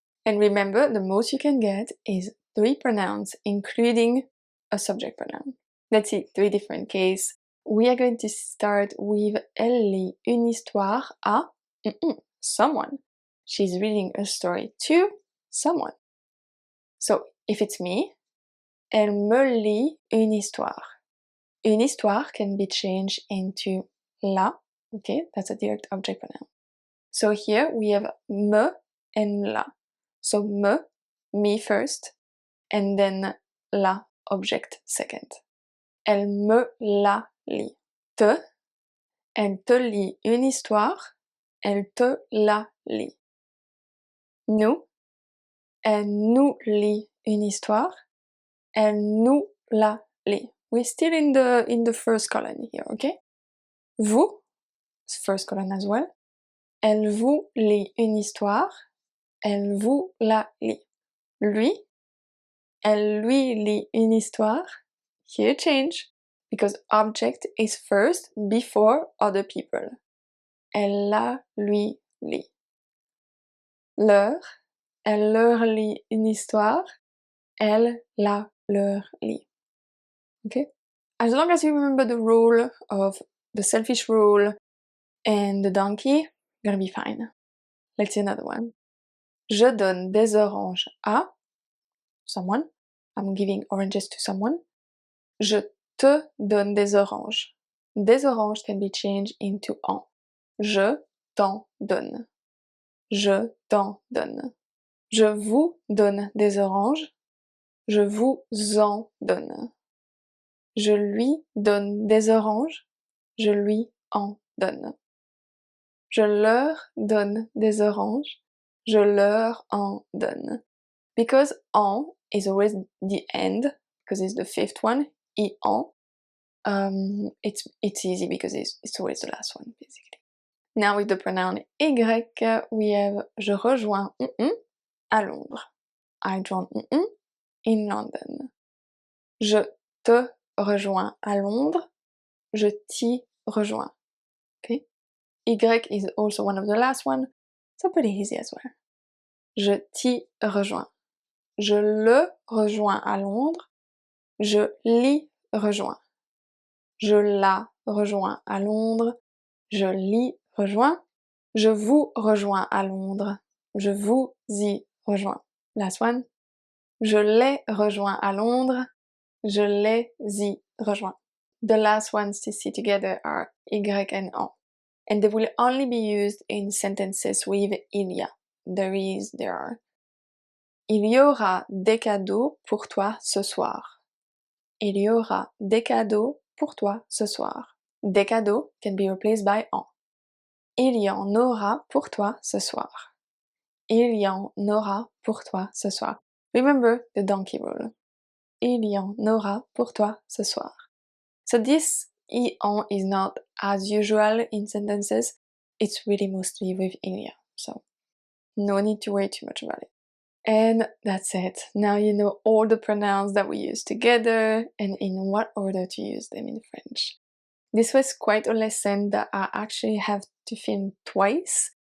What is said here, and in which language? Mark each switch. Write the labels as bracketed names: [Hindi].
[English] And remember, the most you can get is 3 pronouns, including a subject pronoun. Let's see 3 different cases. We are going to start with [French] Elle lit une histoire à [English] someone. She's reading a story to someone. So, if it's me, [French] elle me lit une histoire. Une histoire [English] can be changed into la, okay, that's a direct object pronoun. So here we have me and la. So me first, and then la, object second. [French] Elle me la lit. Te, elle te lit une histoire, elle te la lit. Nous, elle nous lit une histoire, elle nous la lit. [English] We're still in the first column here, okay? Vous, first column as well. [French] Elle vous lit une histoire, elle vous la lit. Lui, elle lui lit une histoire. [English] Here change, because object is first before other people. [French] Elle la lui lit. Leur, elle leur lit une histoire, elle la leur lit. [English] Okay? As long as you remember the rule of the selfish rule and the donkey, you're gonna be fine. Let's see another one. [French] Je donne des oranges à someone. [English] I'm giving oranges to someone. [French] Je te donne des oranges. Des oranges [English] can be changed into [French] en. Je t'en donne. Je t'en donne. Je vous donne des oranges. Je vous en donne. Je lui donne des oranges. Je lui en donne. Je leur donne des oranges. Je leur en donne. [English] Because en is always the end, because it's the 5th one, en, it's easy because it's always the last one, basically. Now with the pronoun y, we have [French] je rejoins à Londres. [English] I join in London. [French] Je te rejoins à Londres. Je t'y rejoins. [English] Okay? Y is also one of the last one, so pretty easy as well. [French] Je t'y rejoins. Je le rejoins à Londres. Je l'y rejoins. Je la rejoins à Londres. Je l'y rejoins. Je vous rejoins à Londres. Je vous y rejoins. [English] Last one. [French] Je les rejoins à Londres. Je les y rejoins. [English] The last ones to see together are y and en. And they will only be used in sentences with il y a. There is, there are. [French] Il y aura des cadeaux pour toi ce soir. Il y aura des cadeaux pour toi ce soir. Des cadeaux [English] can be replaced by [French] en. Il y en aura pour toi ce soir. Il y en aura pour toi ce soir. [English] Remember the donkey rule. [French] Il y en aura pour toi ce soir. [English] So this en is not as usual in sentences. It's really mostly with il y a. So no need to worry too much about it. And that's it. Now you know all the pronouns that we use together and in what order to use them in French. This was quite a lesson that I actually have to film twice